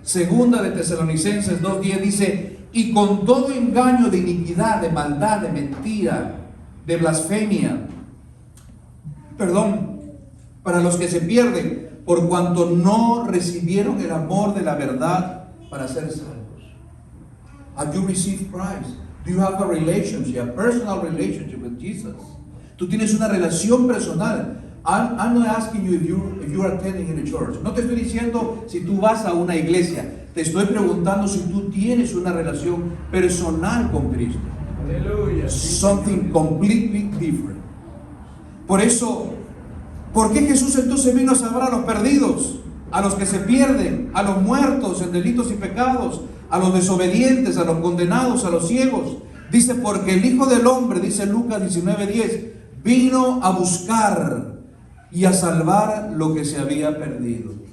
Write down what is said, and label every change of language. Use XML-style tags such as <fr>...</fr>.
<es>Segunda de Tesalonicenses 2:10 dice, y con todo engaño de iniquidad, de maldad, de mentira, de blasfemia, para los que se pierden, por cuanto no recibieron el amor de la verdad para ser salvos.</es> <en>Have you received Christ? Do you have a relationship, a personal relationship with Jesus?</en> <es>Tú tienes una relación personal.</es> <en>I'm not asking you if you are attending in a church.</en> <es>No te estoy diciendo si tú vas a una iglesia. Te estoy preguntando si tú tienes una relación personal con Cristo. Aleluya.</es> <en>Something completely different.</en> <es>Por eso, ¿por qué Jesús entonces vino a salvar a los perdidos? A los que se pierden, a los muertos en delitos y pecados, a los desobedientes, a los condenados, a los ciegos. Dice, porque el Hijo del Hombre, dice Lucas 19:10, vino a buscar y a salvar lo que se había perdido.</es>